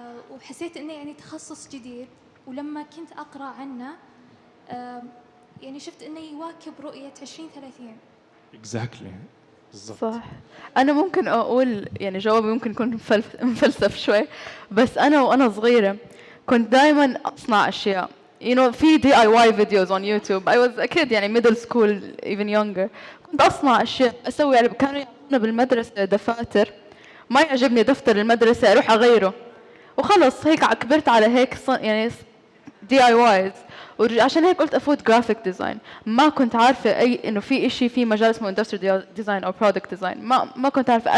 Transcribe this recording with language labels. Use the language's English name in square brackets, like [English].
[Arabic] وحسيت إنه يعني تخصص جديد، ولما كنت أقرأ عنه يعني شفت إنه يواكب رؤية 2030. اكزاكتلي بالظبط. صح. أنا ممكن أقول يعني جوابي ممكن يكون مفلسف شوي، بس أنا وأنا صغيرة كنت دائما أصنع أشياء. [English] في DIY videos on YouTube. I was a kid يعني middle school even younger. [Arabic] كنت أصنع أشياء أسوي يعني كانوا يعطونا بالمدرسة دفاتر، ما يعجبني دفتر المدرسة أروح أغيره وخلص. هيك كبرت على هيك يعني DIYs، وعشان هيك قلت أفوت جرافيك ديزاين. ما كنت عارفة إنه في إشي في مجال اسمه industrial design أو product design. ما كنت عارفة.